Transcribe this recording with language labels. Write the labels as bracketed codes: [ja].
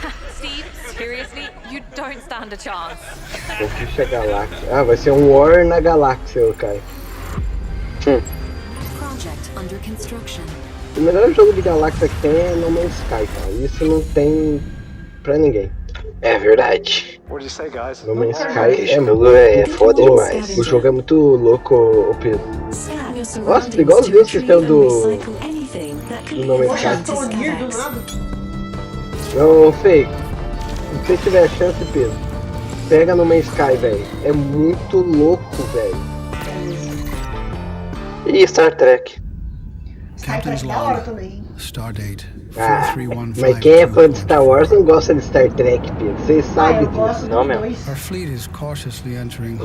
[en] Steve, seriously, you don't stand a chance. [pt] Conquista a galáxia. Ah, vai ser um War na galáxia, Kai. [en] Project under construction. [pt] O melhor jogo de galáxia que tem é No Man's Sky, cara. Isso não tem pra ninguém. É verdade. No Man's Sky é muito... É foda demais. O jogo é muito louco, ô Pedro. Nossa, igualzinho o sistema do No Man's Poxa, Sky. Tronir do nada. Não, Fei, se você tiver chance, Pedro, pega No Man's Sky, velho. É muito louco, velho. E Star Trek? [en] Captain's Log. [pt] Também. [en] Stardate [pt] Ah, [en] 4315. [pt] mas quem é fã de Star Wars não gosta de Star Trek, Pedro. Vocês sabem disso. Não, meu. [en] Our fleet is cautiously entering